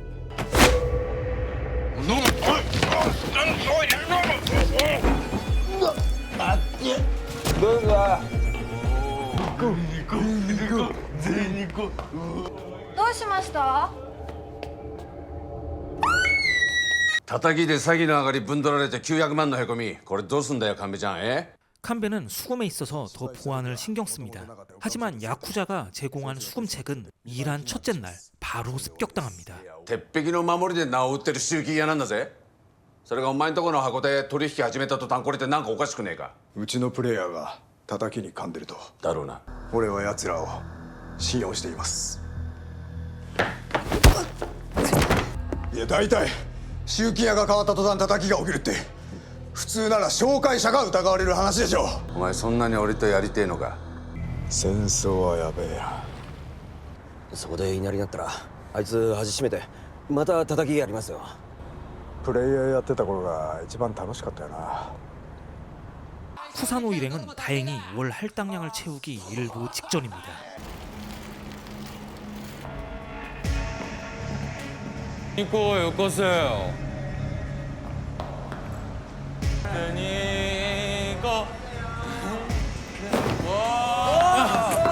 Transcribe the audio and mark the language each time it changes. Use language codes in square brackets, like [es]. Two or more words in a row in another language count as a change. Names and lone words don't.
[ja] どうぞ。どうしました？叩きで詐欺の上がりぶんどられて900万のへこみこれどうすんだよ칸베ちゃん [ko] 칸베는 수금에 있어서 더 보안을 신경 씁니다. 하지만 야쿠자가 제공한 수금책은 일한 첫째 날 바로 습격당합니다. [ja] 鉄壁の守りで名を売ってる集金屋なんだぜ。それがお前んとこの箱で取引始めた途端これってなんかおかしくねえか。うちのプレイヤーが叩きに噛んでると。だろうな。俺は奴らを信用しています。いや大体集金屋が変わった途端叩きが起きるって普通なら紹介者が疑われる話でしょ。お前そんなに俺とやりてえのか。戦争はやべえや。そこでいなりになったらあいつ味しめてまた叩きやりますよ。プレイヤーやってた頃が一番楽しかったよな。 [ko] 쿠사노 일행은 다행히 월 할당량을 채우기 일보 직전입니다. 이거 요거세요. 이거 와.